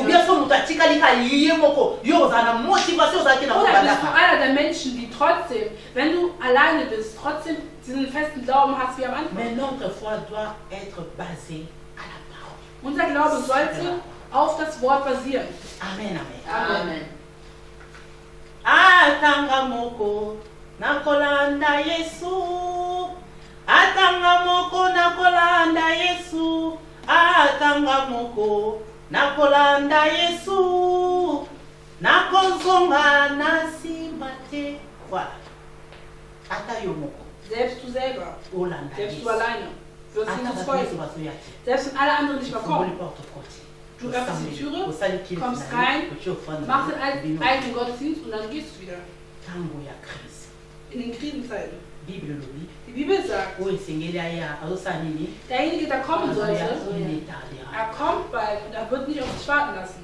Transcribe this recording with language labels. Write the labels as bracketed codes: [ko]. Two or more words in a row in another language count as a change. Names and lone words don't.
[de] Oder bist du einer der Menschen, die trotzdem, wenn du alleine bist, trotzdem diesen festen Glauben hast wie am Anfang. Unser Glaube sollte auf das Wort basieren. Amen, amen. Amen. [ln] Atanga moko nakolanda Yesu. Atanga moko nakolanda Yesu. Atanga moko nakolanda Yesu. Nakonzonga nasimate. Voilà. Atayo moko. [de] Selbst du selber. Selbst du alleine. Wirst du nicht folgen. Selbst wenn alle anderen nicht mehr kommen. Du öffnest die Türe, kommst rein, machst den eigenen Gottesdienst und dann gehst du wieder. In den Krisenzeiten. Die Bibel sagt, derjenige, der kommen sollte, er kommt bald und er wird nicht auf sich warten lassen.